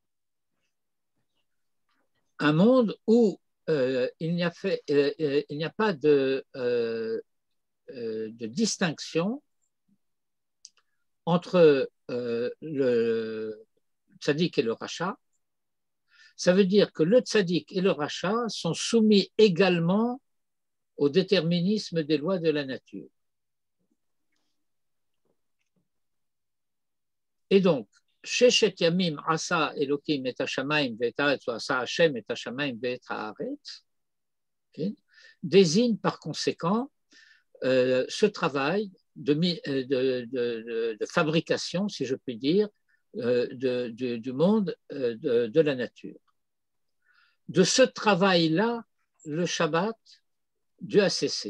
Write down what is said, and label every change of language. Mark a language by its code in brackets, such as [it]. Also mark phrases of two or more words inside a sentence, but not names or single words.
[fr] Un monde où il n'y a pas de distinction entre le tzaddik et le rachat. Ça veut dire que le tzaddik et le rachat sont soumis également au déterminisme des lois de la nature. Et donc, [he] ששת ימים עשה אלוקים את השמים ואת הארץ, ou עשה השם את השמים ואת הארץ, [fr] désigne par conséquent ce travail de fabrication, si je puis dire, du monde de la nature. De ce travail-là, le Shabbat, Dieu a cessé.